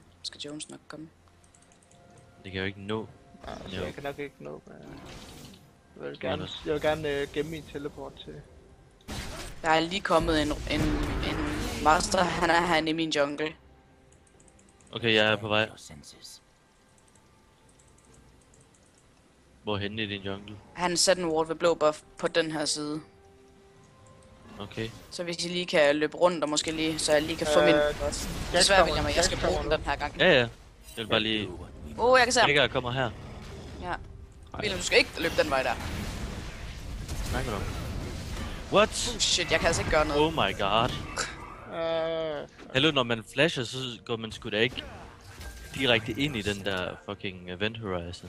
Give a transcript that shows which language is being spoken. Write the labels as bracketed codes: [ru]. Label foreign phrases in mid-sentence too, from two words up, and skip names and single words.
[da] Skal Jones nok komme. Det kan jeg jo ikke nå. Nej, altså, Jo. jeg kan nok ikke nå. Men jeg vil Nej, gerne, jeg vil gerne gemme min teleport til. Der er lige kommet en master. Han er herinde i min jungle. Okay, jeg er på vej. [en] Your senses. [da] Hvorhenne i din jungle? Han satte en ward ved blå buff på den her side. Okay. Så hvis I lige kan løbe rundt og måske lige, så jeg lige kan få min... Desværre, William, at jeg skal bruge den her gang. Ja, ja. Jeg vil bare lige... [en] Do what we must. [da] Jeg kan se ham. Vega kommer her. Ja. William, du skal ikke løbe den vej der. Snakker du om? What? Shit, jeg kan altså ikke gøre noget. [en] Oh my god. [da] Hallo, når man flasher, så går man sgu da ikke direkte ind i den der fucking Event Horizon.